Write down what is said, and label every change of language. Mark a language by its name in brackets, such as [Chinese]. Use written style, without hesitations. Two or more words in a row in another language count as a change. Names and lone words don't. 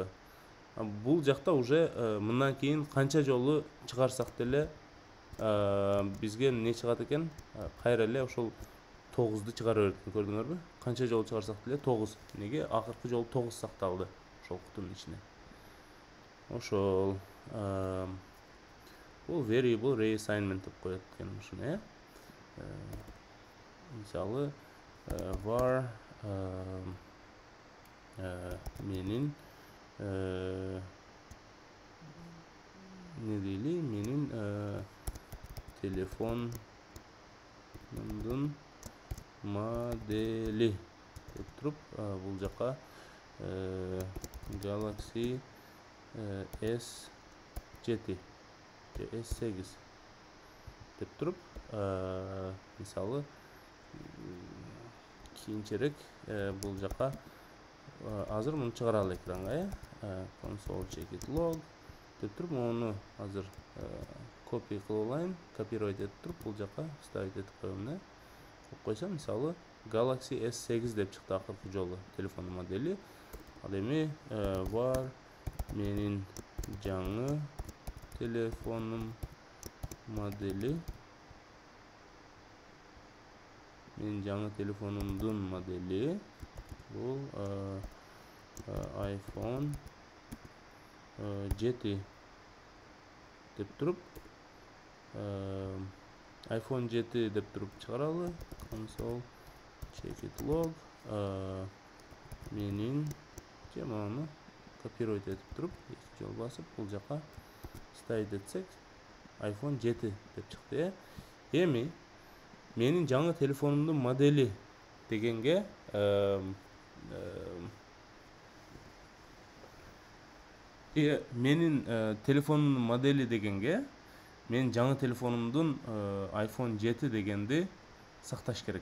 [Kyrgyz] Бул жакта уже мындан кийин канча жолу чыгарсак деле бизге эмне чыгат экен? Кайра эле ошол 9ду чыгара берет экен, көрдүңөрбү? Канча жолу чыгарсак деле 9. Неге? Акыркы жолу 9 сакталды ошол кутунун ичине. Ошол бул variable reassignment деп коет экен ушуну, мисалы, var менин не дейли, менин телефондун модели деп туруп, бул жака Galaxy S7 же S8 деп туруп, мисалы, кийинчерээк бул жака азыр муну чыгара алат экранга, [English] console check it log [Kyrgyz] деп туруп, муну азыр copy кылып алайын, копировать этип туруп, бул жака ставить этип коем да. Коюп койсом, мисалы, Galaxy S8 деп чыкты акыркы жолу телефондун модели. Ал эми var менин жаңы телефонум модели, менин жаңы телефонумдун модели бул iPhone 7 деп туруп, iPhone 7 деп туруп чыгаралы, [English] console check it log [Kyrgyz] менин же муну копировать этип туруп, эки жолу басып, бул жака ставить этсек, iPhone 7 деп чыкты. Эми менин жаңы телефонумдун модели дегенге менин телефонумдун модели дегенге менин жаңы телефонумдун iPhone 7 дегенди сакташ керек.